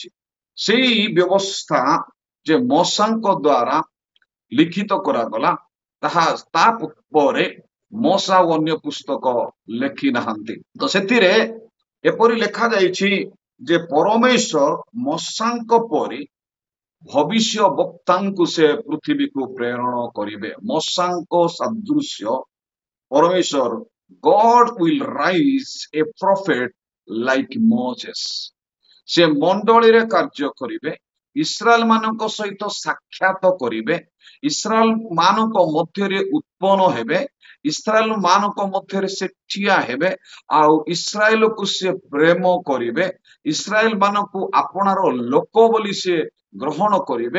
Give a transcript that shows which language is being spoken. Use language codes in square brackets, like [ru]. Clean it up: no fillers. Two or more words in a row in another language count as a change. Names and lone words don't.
[or] ସେଇ ବ୍ୟବସ୍ଥା ଯେ ମୂଷାଙ୍କ ଦ୍ୱାରା ଲିଖିତ କରାଗଲା, ତାହା ତା ପରେ ମୂଷା ଆଉ ଅନ୍ୟ ପୁସ୍ତକ ଲେଖି ନାହାନ୍ତି। ତ ସେଥିରେ ଏପରି ଲେଖାଯାଇଛି ଯେ ପରମେଶ୍ୱର ମୂଷାଙ୍କ ପରି ଭବିଷ୍ୟ ବକ୍ତାଙ୍କୁ ସେ ପୃଥିବୀକୁ ପ୍ରେରଣ କରିବେ। ମୂଷାଙ୍କ ସାଦୃଶ୍ୟ ପରମେଶ୍ୱର, [en] God will rise a prophet like Moses. [or] ସେ ମଣ୍ଡଳୀରେ କାର୍ଯ୍ୟ କରିବେ, ଇସ୍ରାଏଲ ମାନଙ୍କ ସହିତ ସାକ୍ଷାତ କରିବେ, ଇସ୍ରାଏଲ ମାନଙ୍କ ମଧ୍ୟରେ ଉତ୍ପନ୍ନ ହେବେ, ଇସ୍ରାଏଲ ମାନଙ୍କ ମଧ୍ୟରେ ସେ ଠିଆ ହେବେ, ଆଉ ଇସ୍ରାଏଲକୁ ସେ ପ୍ରେମ କରିବେ, ଇସ୍ରାଏଲ ମାନଙ୍କୁ ଆପଣାର ଲୋକ ବୋଲି ସେ ଗ୍ରହଣ କରିବେ।